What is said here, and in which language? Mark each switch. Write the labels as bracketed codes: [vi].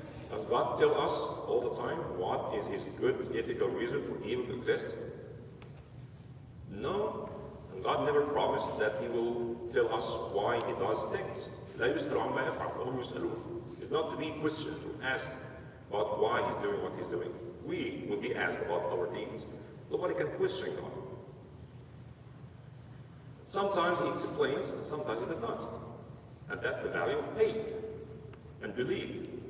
[en] Does God tell us all the time what is his good ethical reason for evil to exist? No. And God never promised that he will tell us why he does things. [ar] لا يسأل عما يفعل وهم يسألون. [en] It's not to be questioned, to ask about why he's doing what he's doing. We will be asked about our deeds. Nobody can question God. Sometimes he explains, and sometimes he does not. And that's the value of faith and belief.